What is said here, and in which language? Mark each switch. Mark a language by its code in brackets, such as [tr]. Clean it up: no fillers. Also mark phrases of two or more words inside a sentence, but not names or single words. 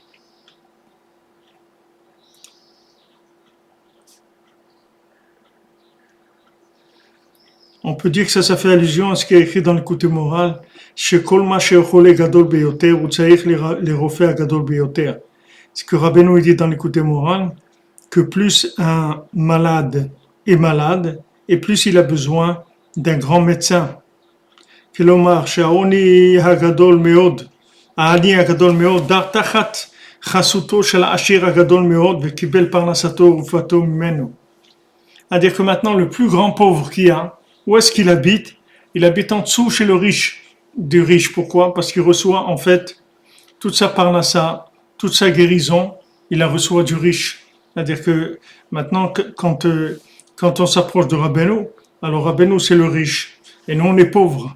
[fr] On peut dire que ça fait allusion à ce qui est écrit dans le côté moral. Ce que Rabbeinu dit dans le côté moral, que plus un malade est malade, et plus il a besoin d'un grand médecin. [he] כלומר, שהעוני הגדול מאוד, העני הגדול מאוד, דר תחת חסותו של העשיר הגדול מאוד, וקיבל פרנסתו ורפואתו ממנו. [fr] C'est-à-dire que maintenant, le plus grand pauvre qu'il y a, où est-ce qu'il habite? Il habite en dessous chez le riche, du riche. Pourquoi? Parce qu'il reçoit en fait toute sa parnassa, toute sa guérison, il la reçoit du riche. C'est-à-dire que maintenant, quand on s'approche de Rabbeinu, alors Rabbeinu c'est le riche, et nous on est pauvres.